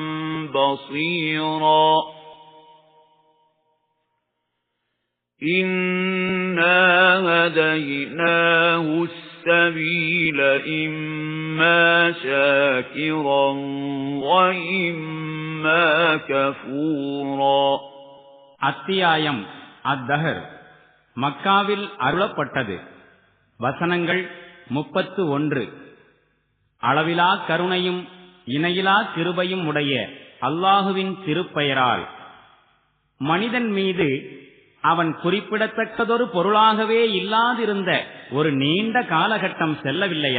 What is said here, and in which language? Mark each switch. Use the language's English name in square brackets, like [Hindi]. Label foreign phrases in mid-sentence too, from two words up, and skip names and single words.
[Arabic] بصيرا إنا هديناه السبيل إما شاكرا وإما كفورا. [Tamil] அத்தியாயம் அத்தஹர் மக்காவில் அருளப்பட்டது. வசனங்கள் 31. அளவிலா கருணையும் இணையிலா கிருபையும் உடைய அல்லாஹுவின் திருப்பெயரால். மனிதன் மீது அவன் குறிப்பிடத்தக்கதொரு பொருளாகவே இல்லாதிருந்த ஒரு நீண்ட காலகட்டம் செல்லவில்லையா?